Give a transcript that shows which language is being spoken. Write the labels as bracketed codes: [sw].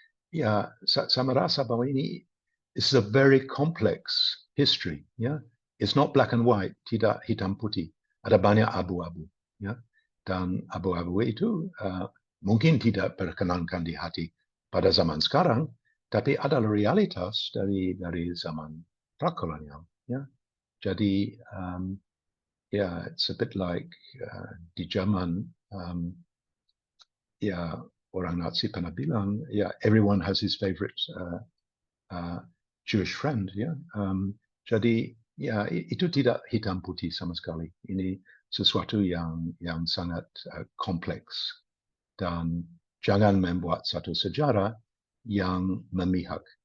[id] Ya, saya merasa bahwa ini [en] is a very complex history. [id] Ya, [en] it's not black and white, [id] tidak hitam putih. Ada banyak abu-abu. Ya, dan abu-abu itu mungkin tidak berkenankan di hati pada zaman sekarang, tapi adalah realitas dari zaman prakolonial. Ya, jadi [en] it's a bit like [id] di zaman orang Nazi pernah bilang, [en] everyone has his favorite Jewish friend. [id] Ya, jadi itu tidak hitam putih sama sekali. Ini sesuatu yang sangat kompleks, dan jangan membuat satu sejarah yang memihak.